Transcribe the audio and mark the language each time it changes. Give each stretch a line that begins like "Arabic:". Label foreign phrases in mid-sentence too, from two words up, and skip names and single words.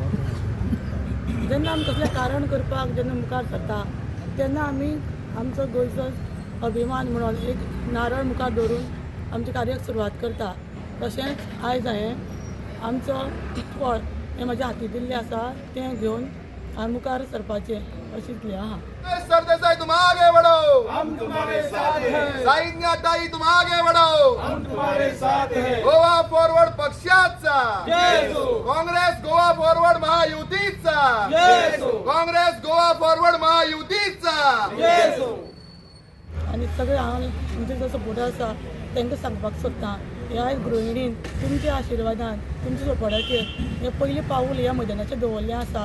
Konkani: जेन्ना आमी कसलें कारण करपाक जेन्ना मुखार सरता तेन्ना आमी आमचो गोंयचो अभिमान म्हणून एक नारळ मुखार दवरून आमच्या कार्याक सुरवात करता। तशेंच आयज हांवें आमचो फळ हें म्हाज्या हाती दिल्लें आसा तें घेवन हांवें मुखार सरपाचें अशें चिंतलें आहा।
Hindi: सरदेसाई तुम आगे बढ़ो, हम तुम्हारे साथ हैं। साईंगाताई तुम आगे बढ़ो, हम तुम्हारे साथ हैं।
Konkani: गोवा फॉरवर्ड पक्षाचा जय हो, काँग्रेस गोवा फॉरवर्ड महायुतीचा जय हो, काँग्रेस गोवा फॉरवर्ड महायुतीचा जय हो। आनी सगळे हांव म्हणजे जो सपोर्टर आसा तांकां सांगपाक सोदतां ह्या गृहिणीन तुमच्या आशिर्वादान तुमच्या सपोर्टाचेर हें पयलीं पाऊल ह्या मैदानाचेर दवरलें आसा।